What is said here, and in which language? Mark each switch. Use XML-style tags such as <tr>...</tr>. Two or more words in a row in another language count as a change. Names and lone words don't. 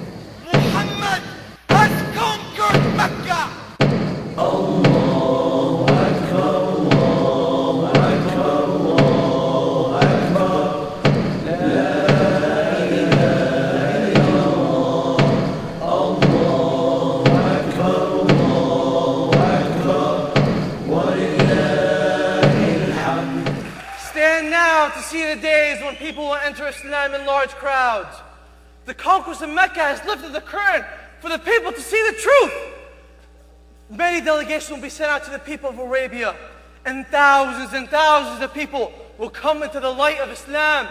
<en>Muhammad has conquered Mecca.</en> <ar>الله أكبر، الله أكبر، الله أكبر. لا إله إلا الله. الله أكبر، الله أكبر. ولله الحمد.</ar> <en>Stand now to see the days when people will enter Islam in large crowds. The conquest of Mecca has lifted the curtain for the people to see the truth. Many delegations will be sent out to the people of Arabia, and thousands of people will come into the light of Islam.</en>